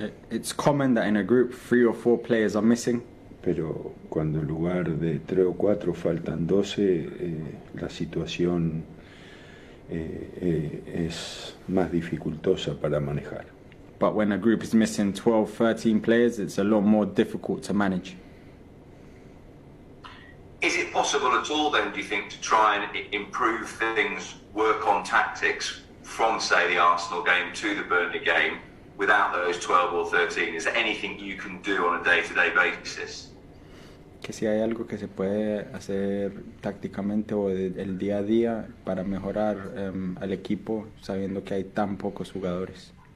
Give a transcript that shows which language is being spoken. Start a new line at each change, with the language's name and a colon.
English: It's common that in a group 3 or 4 players are missing.
Spanish: Pero cuando en lugar de 3 o 4 faltan 12, la situación es más dificultosa para manejar.
English: But when a group is missing 12, 13 players, it's a lot more difficult to manage. Is it possible at all then, do you think, to try and improve things, work on tactics from, say, the Arsenal game to the Burnley game without those 12 or 13? Is there anything you can do on a day-to-day basis?
Spanish: Que si hay algo que se puede hacer tácticamente o el día a día para mejorar al equipo sabiendo que hay tan pocos jugadores.